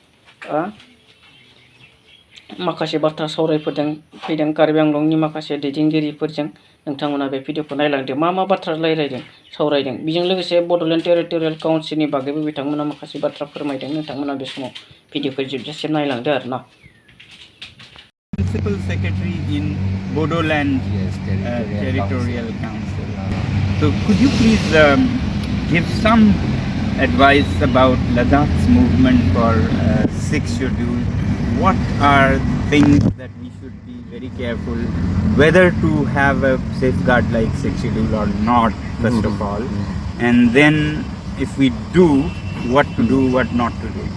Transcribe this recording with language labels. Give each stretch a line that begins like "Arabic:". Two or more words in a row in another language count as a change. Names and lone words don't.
Bodo: माखासे बाथ्रा फैदों कार्बि आंलंनि माखासे दैदेनगिरिफोरजों नोंथांमोना बे भिडिअखौ नायलांदो मा बाथ्रा सावरायदों बेजों लोगोसे बड'लेण्ड टेरिटरियेल काउन्सिलनि बागैबो बिथांमोना माखासे बाथ्रा फोरमायदों नोंथांमोना बे समाव भिडिअखौ जोबजासिम नायलांदो आरोना
English: Principal Secretary in Bodoland Territorial Council. So could you please give some advice about Ladakh's movement for 6th schedule? What are things that we should be very careful whether to have a safeguard like 6th schedule or not, first of all, and then if we do, what to do, what not to do?